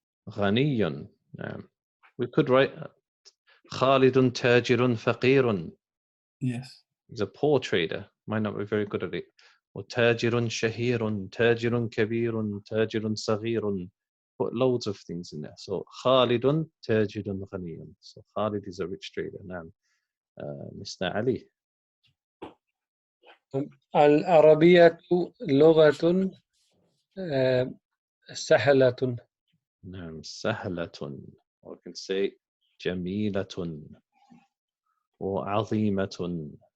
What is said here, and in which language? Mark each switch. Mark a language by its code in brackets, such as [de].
[ar] غني. نعم. [en] We could write [ar] خالد تاجر فقير. [en] Yes. He's a poor trader. Might not be very good at it. [ar] وتاجر شهير. تاجر كبير. تاجر صغير. [en] Put loads of things in there. So [ar] خالد تاجر غني. [en] So Khalid is a rich trader. [ar] نعم. [en] Mr. Ali. [ar] العربية لغة سهلة. نعم سهلة. [en] Or we can say [ar] جميلة وعظيمة.